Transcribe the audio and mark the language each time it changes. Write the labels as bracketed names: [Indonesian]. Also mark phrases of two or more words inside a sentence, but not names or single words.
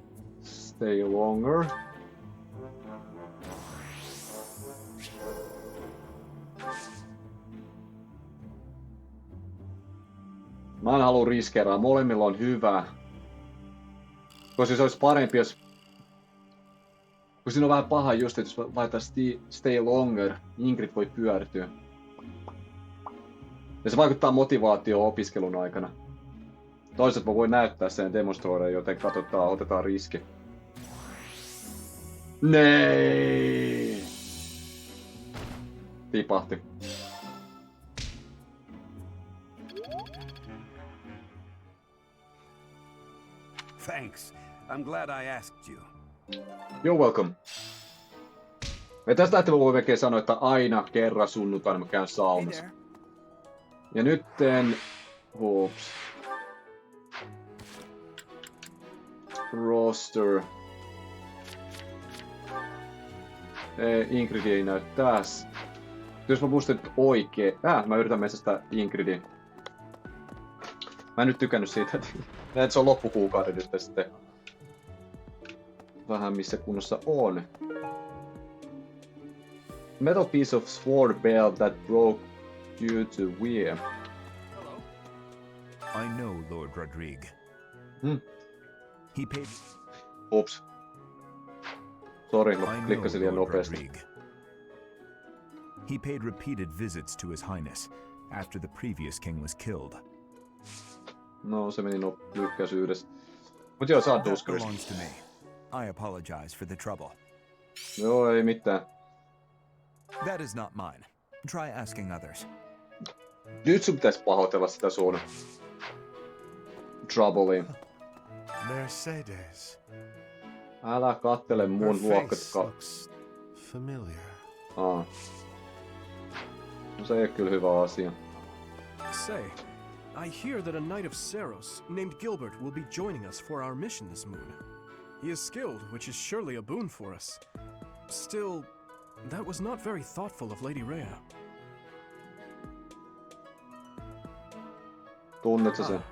[English] Stay longer. [Finnish] Mä en halua riskeeraa. Molemmilla on hyvä. Koska se olisi parempi, jos... Kun siinä on vähän paha just, että jos laittaa [English] stay longer, [Finnish] Ingrid voi pyörtyä. Ja se vaikuttaa motivaatioon opiskelun aikana. Toisaalta mä voin näyttää sen demonstroida, joten katsotaan, otetaan riski. Nee! Tipahti. [English] Thanks. I'm glad I asked you. You're welcome. [Finnish] Ja tästä lähtien voi melkein sanoa, että aina kerran sunnuntaina mä käyn saunassa. Ja nytten... Oops. Roster. Ingrid ei näy tässä. Jos mä muistan oikein... mä yritän metsästää Ingridin. Mä en nyt tykännyt siitä, että se on loppukuukauden nyt sitten. Vähän missä kunnossa on. [English] Metal piece of sword belt that broke due to wear. I know Lord Rodrigue. He paid... Oops. Sorry, [Finnish] klikkasin liian nopeasti. [English] He paid repeated visits to His Highness after the previous king was killed. [Finnish] No, se meni lykkäisyydessä. Mut joo, saa Duskarista. [English] Belongs to me. I apologize for the trouble. [Finnish] Joo, ei mitään. [English] That is not mine. Try asking others. [Finnish] Nyt sun pitäis pahoitella sitä sun troublea. Mercedes. Älä kattele mun luokkaa. Familiar. No se ei oo kyllä hyvä asia. [English] Say, I hear that a knight of Seros named Gilbert will be joining us for our mission this moon. He is skilled, which is surely a boon for us. Still, that was not very thoughtful of Lady Rhea. [Finnish] Tunnet sä sen?